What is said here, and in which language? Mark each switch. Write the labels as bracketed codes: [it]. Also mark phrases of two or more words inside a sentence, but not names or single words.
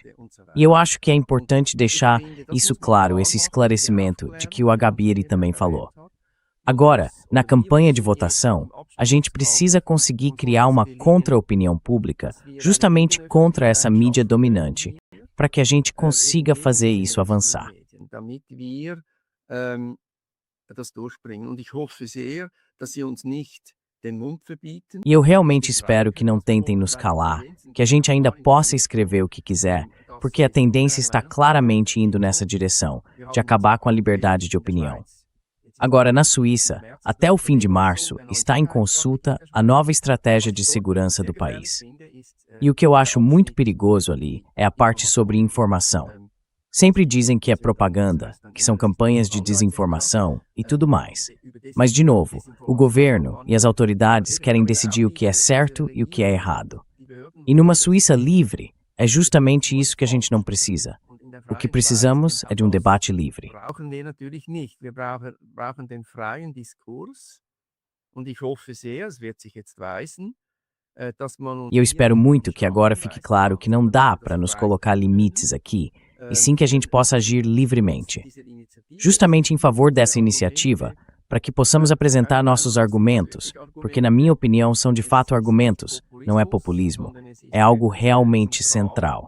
[pt] E eu acho que é importante deixar isso claro, esse esclarecimento de que o Agabieri também falou. Agora, na campanha de votação, a gente precisa conseguir criar uma contra-opinião pública, justamente contra essa mídia dominante, para que a gente consiga fazer isso avançar. [de] Damit wir das durchbringen. Und ich hoffe sehr, dass Sie uns nicht den Mund verbieten. [pt] E eu realmente espero que não tentem nos calar, que a gente ainda possa escrever o que quiser, porque a tendência está claramente indo nessa direção, de acabar com a liberdade de opinião. Agora, na Suíça, até o fim de março, está em consulta a nova estratégia de segurança do país. E o que eu acho muito perigoso ali é a parte sobre informação. Sempre dizem que é propaganda, que são campanhas de desinformação e tudo mais. Mas, de novo, o governo e as autoridades querem decidir o que é certo e o que é errado. E numa Suíça livre, é justamente isso que a gente não precisa. O que precisamos é de um debate livre. [de] Brauchen wir natürlich nicht. Wir brauchen den freien Diskurs. Und ich hoffe sehr, es wird sich jetzt weisen, dass man... [pt] E eu espero muito que agora fique claro que não dá para nos colocar limites aqui, e sim que a gente possa agir livremente. Justamente em favor dessa iniciativa, para que possamos apresentar nossos argumentos, porque na minha opinião são de fato argumentos, não é populismo, é algo realmente central.